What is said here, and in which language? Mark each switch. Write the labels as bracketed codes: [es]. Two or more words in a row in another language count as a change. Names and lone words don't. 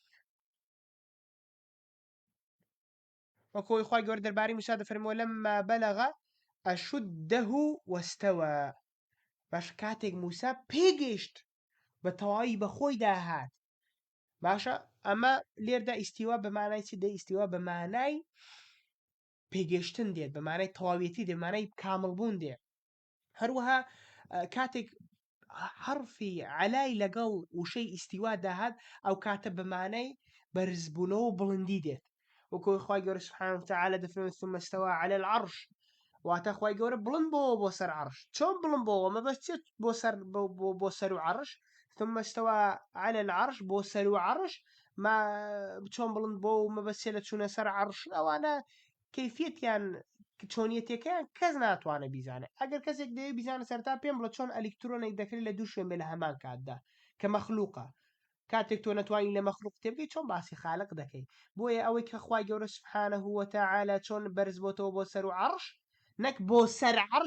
[ckb] وەکۆی خوای گەورە دەربارەی موسا دەفەرمێوە [ar] لەمما بەلەغە ئەشودەه وەستەوە [ckb] باش کاتێک موسا پێگەیشت بە تەواوی بە خۆی داهات باشە ئەمە لێردا ئیستیوا بە مانای چی دێ ئیستیوا بە مانای پێگەشتن دێت بە مانای تەواویەتی دێ مانای کامڵبوون دێ هەروەها کاتێک حرفی علای لەگەڵ وشەی ئیستیوا داهات ئەو کاتە بە مانای بەرزبوونەوە و بڵندی دێت وەکو خوای گەورە [ar] سبحانه وتعالى [ckb] دەفەرمێت [ar] ثم استوى على العرش [ckb] واتە خوای گەورە بڵند بۆەوە بۆ سەر عەرش چۆن بڵند بۆەوە مەبەست چێت بۆ سەر و عەرش [ar] ثم استوى على العرش [ckb] بۆ سەر و عەرش ما چۆن بڵند بۆ و مەبەستێ لە چوونە سەر عەرش ئەوانە کەیفیەتیان چۆنیەتەکەیان کەس ناتوانە بیزانێت ئەگەر کەسێک دەیە بیزانە سەرتا پێم بڵە چۆن ئەلیکترۆنێک دەکرێت لە دوو شوێن بێ لە هەمان کاتدا کە مەخلووقە کاتێک تۆ نەتوانین لە مەخلووق تێبگەی چۆن باسی خالق دەکەی بۆیە ئەوەی کە خوای گەورە [ar] سبحانه وتعالى [ckb] چۆن بەرز بۆتەوە بۆ سەر و عەرش نەک بۆ سەر عەرش